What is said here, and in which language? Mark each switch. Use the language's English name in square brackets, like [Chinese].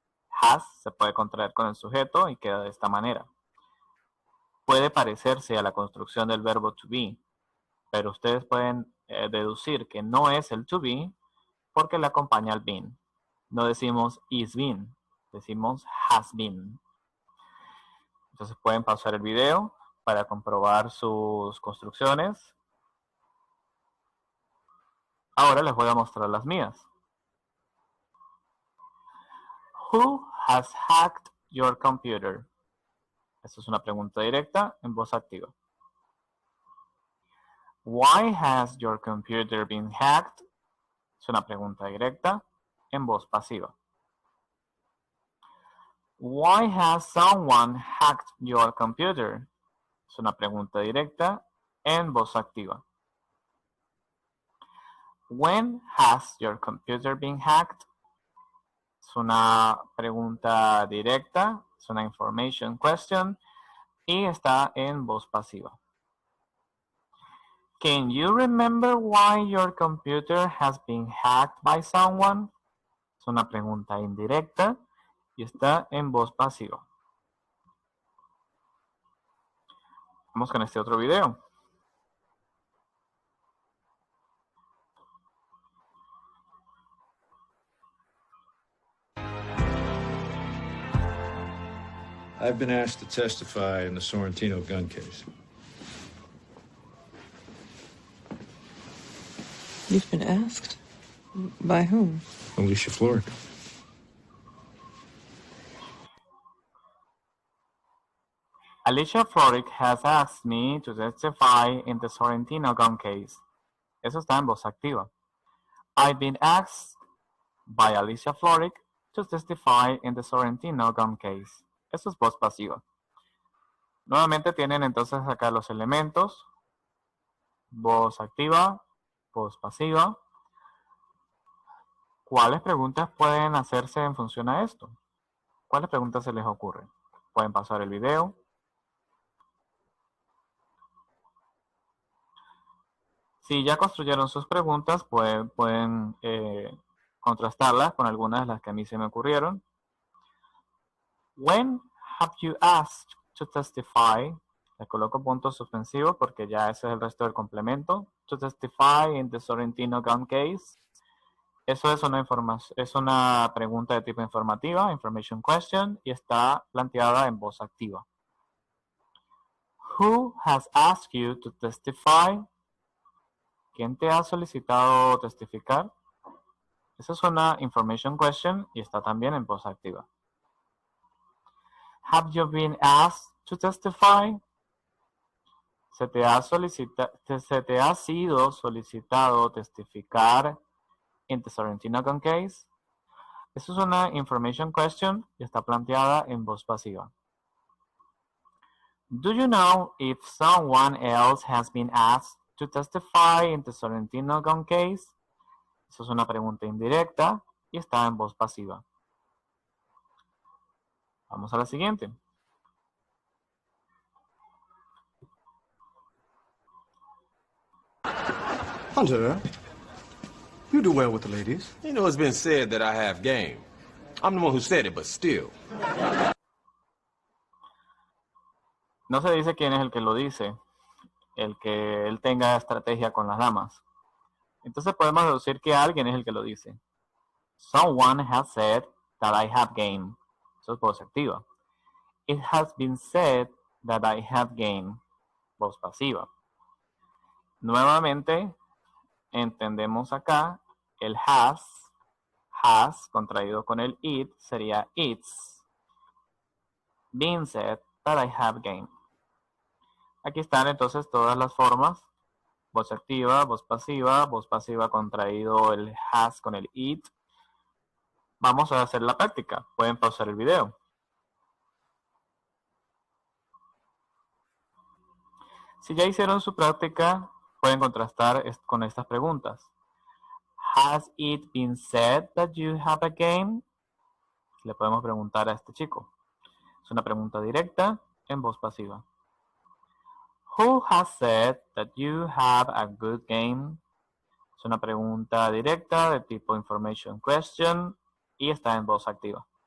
[Spanish] Has se puede contraer con el sujeto y queda de esta manera. Puede parecerse a la construcción del verbo to be, pero ustedes pueden deducir que no es el to be porque le acompaña el been. No decimos is been, decimos has been. Entonces pueden pausar el video para comprobar sus construcciones. Ahora les voy a mostrar las mías. [English] Who has hacked your computer? [Spanish] Esta es una pregunta directa en voz activa. [English] Why has your computer been hacked? [Spanish] Es una pregunta directa en voz pasiva. [English] Why has someone hacked your computer? [Spanish] Es una pregunta directa en voz activa. [English] When has your computer been hacked? [Spanish] Es una pregunta directa, es una information question y está en voz pasiva. [English] Can you remember why your computer has been hacked by someone? [Spanish] Es una pregunta indirecta y está en voz pasiva. Vamos con este otro video. [English] I've been asked to testify in the Sorrentino gun case. You've been asked? By whom? Alicia Florrick. Alicia Florrick has asked me to testify in the Sorrentino gun case. [Spanish] Eso está en voz activa. [English] I've been asked by Alicia Florrick to testify in the Sorrentino gun case. [Spanish] Eso es voz pasiva. Nuevamente tienen entonces acá los elementos. Voz activa, voz pasiva. ¿Cuáles preguntas pueden hacerse en función a esto? ¿Cuáles preguntas se les ocurren? Pueden pasar el video. Si ya construyeron sus preguntas, pueden contrastarlas con algunas de las que a mí se me ocurrieron. [English] When have you asked to testify? [Spanish] Le coloco punto suspensivo porque ya ese es el resto del complemento. [English] To testify in the Sorrentino gun case. [Spanish] Eso es una pregunta de tipo informativa, information question, y está planteada en voz activa. [English] Who has asked you to testify? [Spanish] ¿Quién te ha solicitado testificar? Esa es una information question y está también en voz activa. [English] Have you been asked to testify? [Spanish] ¿Se te ha sido solicitado testificar [English] in the Sorrentino gun case? [Spanish] Eso es una information question y está planteada en voz pasiva. [English] Do you know if someone else has been asked to testify in the Sorrentino gun case? [Spanish] Eso es una pregunta indirecta y está en voz pasiva. Vamos a la siguiente. [English] Hunter, you do well with the ladies. You know, it's been said that I have game. I'm the one who said it, but still. [Spanish] No se dice quién es el que lo dice, el que él tenga estrategia con las damas. Entonces podemos deducir que alguien es el que lo dice. [English] Someone has said that I have game. [Spanish] Eso es voz activa. [English] It has been said that I have game. [Spanish] Voz pasiva. Nuevamente, entendemos acá el has contraído con el it sería [English] it's been said that I have game. [Spanish] Aquí están entonces todas las formas. Voz activa, voz pasiva contraído el has con el it. Vamos a hacer la práctica. Pueden pausar el video. Si ya hicieron su práctica, pueden contrastar con estas preguntas. [English] Has it been said that you have a game? [Spanish] Le podemos preguntar a este chico. Es una pregunta directa en voz pasiva. Who has said that you have a good game? Es una pregunta directa de tipo information question y está en voz activa.